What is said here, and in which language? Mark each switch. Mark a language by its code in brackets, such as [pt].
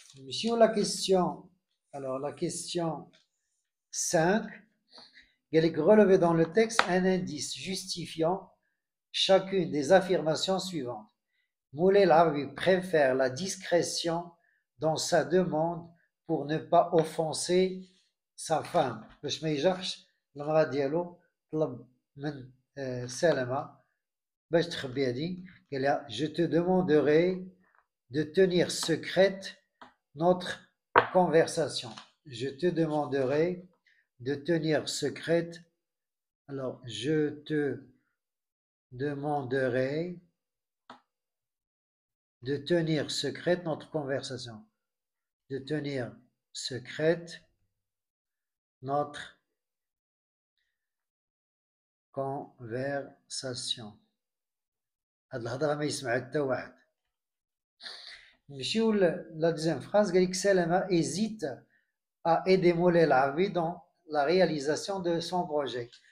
[fr] Sur la question, alors la question 5, il est relevé dans le texte un indice justifiant chacune des affirmations suivantes. Moulay Lavi préfère la discrétion dans sa demande pour ne pas offenser sa femme. [ar] باش ما يجرحش المرأة ديالو طلب من سلمى باش تخبي هذه قال لها je te demanderai de tenir secrète notre conversation. [fr] Je te demanderai de tenir secrète. Alors, je te demanderai de tenir secrète notre conversation. De tenir secrète notre conversation. [ar] هاد الهضره ما يسمعها حتى واحد. [fr] نمشيو لا deuxième phrase قال لك سلمى hésite à aider Moulay Lavi dans la réalisation de son projet.